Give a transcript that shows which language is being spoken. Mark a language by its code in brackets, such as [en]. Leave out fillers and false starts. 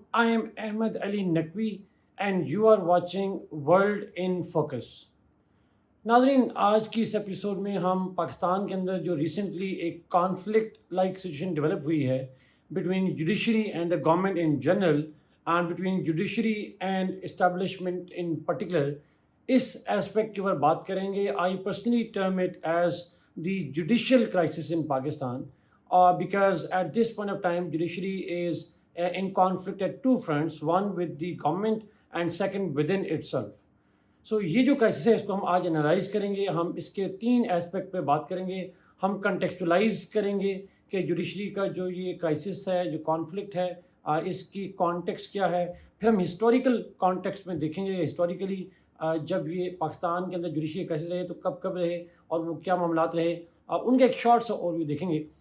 [en] I am Ahmed Ali Naqvi and you are watching World in Focus. [ur] ناظرین آج کی اس episode میں ہم پاکستان کے اندر جو ریسنٹلی ایک کانفلکٹ لائک سچویشن ڈیولپ ہوئی ہے [en] between judiciary and the government in general and between judiciary and establishment in particular, [ur] اس aspect کے اوپر بات کریں گے. [en] I personally term it as the judicial crisis in Pakistan because at this point of time judiciary is in conflict at two fronts, one with the government and second within itself. [ur] سو یہ جو crisis ہے اس کو ہم آج analyse کریں گے. ہم اس کے تین اسپیکٹ پہ بات کریں گے. ہم کنٹیکسچولائز کریں گے کہ جوڈیشری کا جو یہ کرائسس ہے، جو کانفلکٹ ہے، اس کی کانٹیکسٹ کیا ہے. پھر ہم ہسٹوریکل کانٹیکسٹ میں دیکھیں گے ہسٹوریکلی جب یہ پاکستان کے اندر جوڈیشری کرائسس رہے تو کب کب رہے اور وہ کیا معاملات رہے، ان کا ایک شارٹ سا اوور ویو دیکھیں گے.